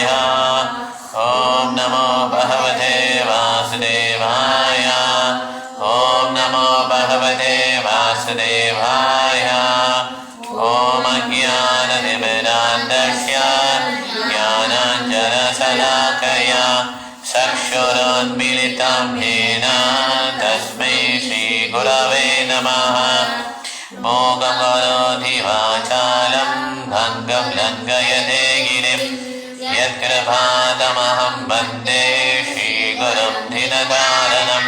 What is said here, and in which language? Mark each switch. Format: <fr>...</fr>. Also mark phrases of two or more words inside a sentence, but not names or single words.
<sa>ओम् नमो भगवते वासुदेवाय. ओम् नमो भगवते वासुदेवाय. ओम् अज्ञानतिमिरान्धस्य ज्ञानाञ्जनशलाकया चक्षुरुन्मीलितम् येन तस्मै श्रीगुरवे नमः. मोघं करोति वाचालं भङ्गं लङ्घयते गिरिं यत्कृपातमहं वन्दे श्रीगुरुं दिनकारणम्.</sa>